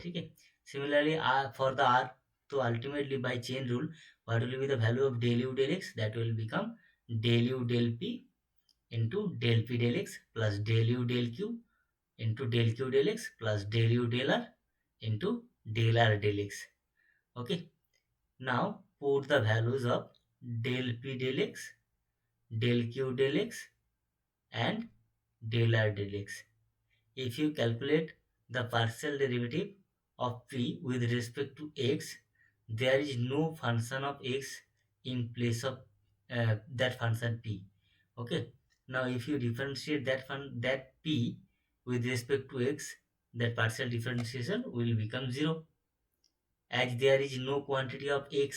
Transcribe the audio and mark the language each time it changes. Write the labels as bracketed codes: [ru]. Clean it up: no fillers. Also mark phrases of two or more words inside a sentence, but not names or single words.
[hi] ठीक है, [en] similarly r for the r, तो ultimately by chain rule what will be the value of del u del x, that will become del u del p into del p del x plus del u del q into del q del x plus del u del r into del r del x. ओके, now put the values of del p del x, del q del x and del r del x. If you calculate the partial derivative of p with respect to x, there is no function of x in place of that function p. Okay, now if you differentiate that p with respect to x, that partial differentiation will become 0, as there is no quantity of x.